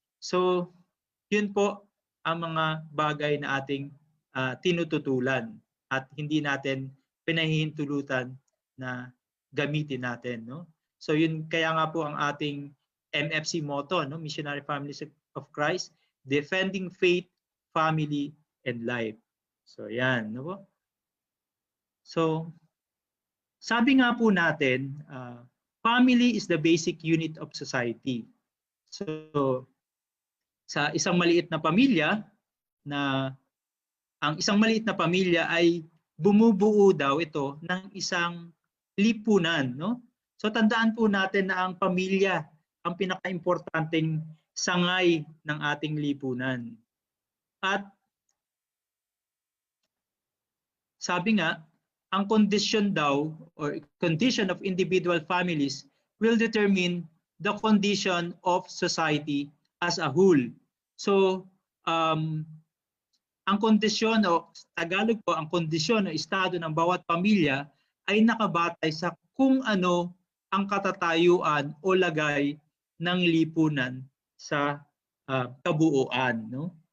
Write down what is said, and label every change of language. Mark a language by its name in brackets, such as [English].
[Filipino] So, yun po ang mga bagay na ating tinututulan at hindi natin pinahihintulutan na gamitin natin, no? So, yun kaya nga po ang ating MFC motto, no? [English] Missionary Families of Christ, defending faith, family, and life. [Filipino] So, yan, no po? So, sabi nga po natin, [English] family is the basic unit of society. [Filipino] So, sa isang maliit na pamilya, ang isang maliit na pamilya ay bumubuo daw ito ng isang lipunan, no? So, tandaan po natin na ang pamilya ang pinaka-importanteng sangay ng ating lipunan. At sabi nga, ang condition daw or [English] condition of individual families will determine the condition of society as a whole. [Filipino] So, ang kondisyon o Tagalog po, ang kondisyon o estado ng bawat pamilya ay nakabatay sa kung ano ang katatayuan o lagay ng lipunan sa kabuuan, no?